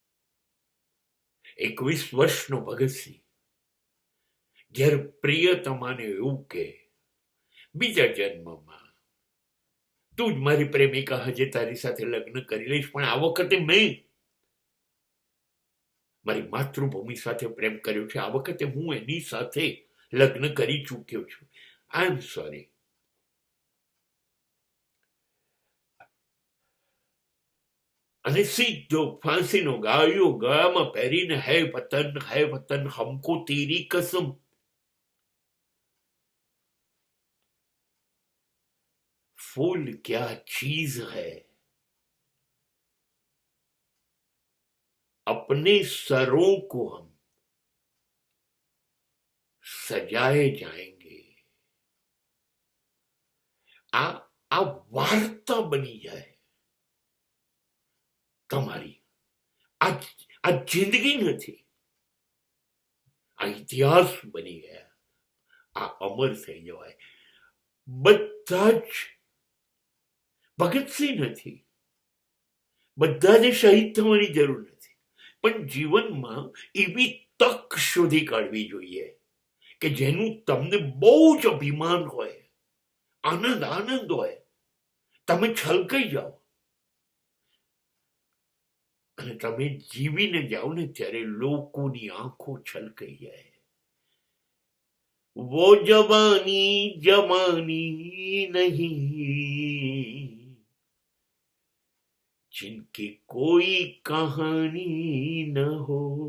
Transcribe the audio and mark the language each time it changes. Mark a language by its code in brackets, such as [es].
[gu] 21 વર્ષનો ભગતસિંહ જ્યારે પ્રિયતમાને એવું કે બીજા જન્મમાં તું જ મારી પ્રેમિકા, હજે તારી સાથે લગ્ન કરી લઈશ, પણ આ વખતે મેં મારી માતૃભૂમિ સાથે પ્રેમ કર્યો છે, આ વખતે હું એની સાથે લગ્ન કરી ચૂક્યો છું, [en] I am sorry. [gu] અને સીધો ફાંસીનો ગાળિયો ગળામાં પહેરીને [hi] હે વતન હમકો તેરી કસમ. फूल क्या चीज है, अपने सरों को हम सजाए जाएंगे. [gu] આ વાર્તા બની જાય તમારી. આ જિંદગી નથી, આ ઇતિહાસ બની ગયા, આ અમર થઈ જવાય. બધા જ ભગતસિંહ નથી, બધાને શહીદ થવાની જરૂર નથી, પણ જીવનમાં એવી તક શોધી કાઢવી જોઈએ કે જેનું તમને બહુ જ અભિમાન હોય, આનંદ હોય, તમે છલકાઈ જાઓ અને તમે જીવીને જાઓ ને ત્યારે લોકોની આંખો છલકાઈ જાય. [hi] वो जवानी जवानी नहीं जिनकी कोई कहानी न हो.